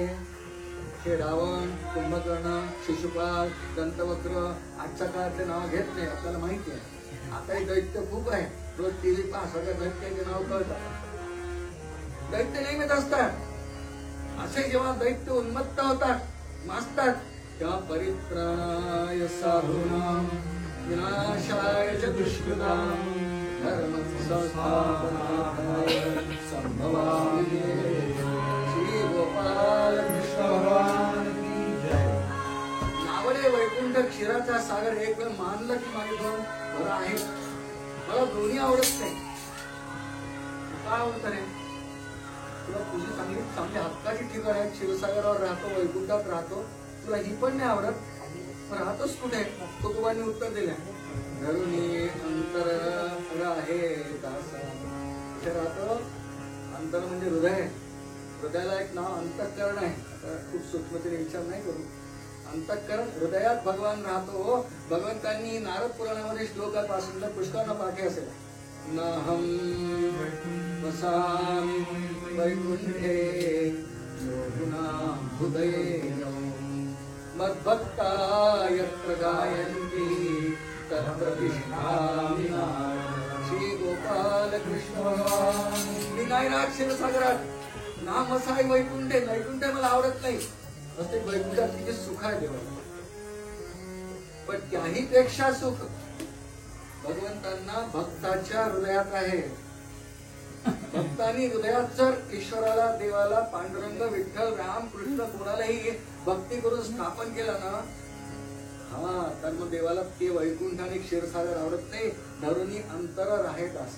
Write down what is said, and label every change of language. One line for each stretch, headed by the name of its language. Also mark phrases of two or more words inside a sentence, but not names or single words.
Marathi: हे रावण, कुंभकर्ण, शिशुपाल, दंतवक्र आजच्या काळातले नाव घेत नाही, आपल्याला माहिती आहे. आता हे दैत्य खूप आहे, रोज TV पहा, सगळ्या दैत्याचे नाव कळतात. दैत्य नेहमीच असतात. असे जेव्हा दैत्य उन्मत्त होतात, माजतात, तेव्हा
Sanskrit: परित्राणाय साधूनां विनाशाय च दुष्कृतां धर्म संस्थापनार्थाय संभवामि.
Hindi: श्री गोपाल कृष्ण भगवान की जय.
Marathi: नावडे वैकुंठ क्षीराचा सागर एक वेळ मानलं की माझे 2 घरं आहेत. मला दोन्ही आवडत नाही. काय आवडत रे? तुला तुझी चांगली चांगली हक्काची ठिकाण आहे, क्षीरसागरावर राहतो, वैकुंठात राहतो, तुला ही पण नाही आवडत, राहतोस कुठे? तुकोबांनी उत्तर दिले, धरुणी अंतर राहे दासा. कुठे राहतो? अंतर म्हणजे हृदय. हृदयाला एक नाव अंतःकरण आहे. आता खूप सूक्ष्मतेने विचार नाही करू. अंतःकरण, हृदयात भगवान राहतो. भगवंतांनी नारद पुराणामध्ये श्लोकापासून पुष्कळ पाठी असेल.
Sanskrit: नाहं वसामि वैकुंठे योगिनां हृदये मद्भक्ता यत्र गायन्ति तत्र तिष्ठामि नारद।
Marathi: श्री गोपाल कृष्ण भगवान मी नाही राहत क्षीरसागरात, नाम असं आहे वैकुंठ आहे. वैकुंठ मला आवडत नाही, असते वैकुंठात किती सुख आहे देवाला. पण त्याही पेक्षा सुख भगवंतांना भक्ताच्या हृदयात आहे. भक्तांनी हृदयात जर ईश्वराला, देवाला, पांडुरंग, विठ्ठल, राम, कृष्ण कोणालाही भक्ती करून स्थापन केला ना, हा तर मग देवाला ते वैकुंठ आणि क्षीरसागर आवडत नाही, धरुणी अंतर राहेत असा.